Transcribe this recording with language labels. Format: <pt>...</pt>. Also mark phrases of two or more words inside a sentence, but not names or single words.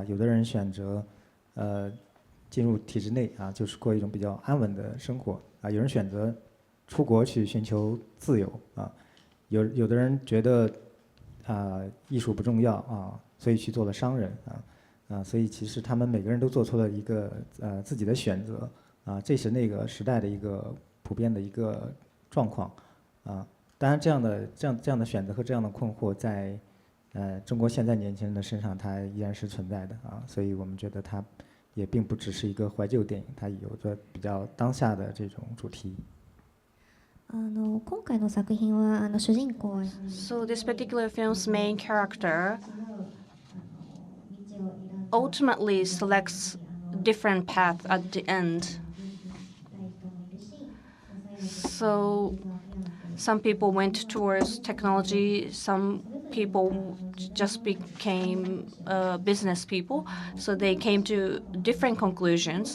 <zh>有的人选择进入体制内啊，就是过一种比较安稳的生活啊；有人选择出国去寻求自由啊；有的人觉得艺术不重要啊，所以去做了商人所以其实他们每个人都做出了一个自己的选择啊，这是那个时代的一个普遍的一个状况啊。当然，这样的选择和这样的困惑在中国现在年轻人的身上，它依然是存在的啊。所以我们觉得它也并不只是一个怀旧电影，它有着比较当下的这种主题。</zh> <ja>今回の作品は主人公は</ja> <en>So this particular film's main character ultimately selects different path at the end. So some people went towards technology, some people just became business people, so they came to different conclusions.</en>